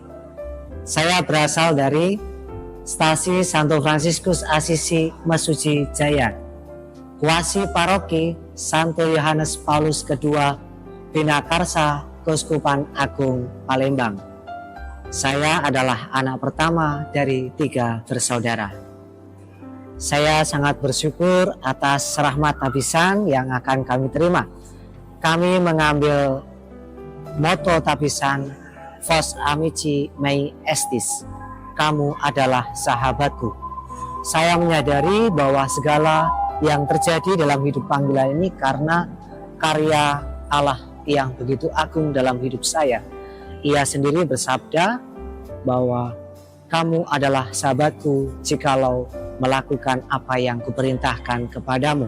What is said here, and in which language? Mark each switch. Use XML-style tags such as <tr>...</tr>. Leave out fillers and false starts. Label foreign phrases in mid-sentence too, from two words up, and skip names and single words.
<id>Saya berasal dari Stasi Santo Fransiskus Asisi Mesuji Jaya, Kuasi Paroki Santo Yohanes Paulus II, Binakarsa, Keuskupan Agung Palembang. Saya adalah anak pertama dari 3 bersaudara. Saya sangat bersyukur atas rahmat tabisan yang akan kami terima. Kami mengambil moto tabisan</id> <la>Vos amici mei estis,</la> <id>kamu adalah sahabatku. Saya menyadari bahwa segala yang terjadi dalam hidup panggilan ini karena karya Allah yang begitu agung dalam hidup saya. Ia sendiri bersabda bahwa kamu adalah sahabatku jikalau melakukan apa yang kuperintahkan kepadamu.</id>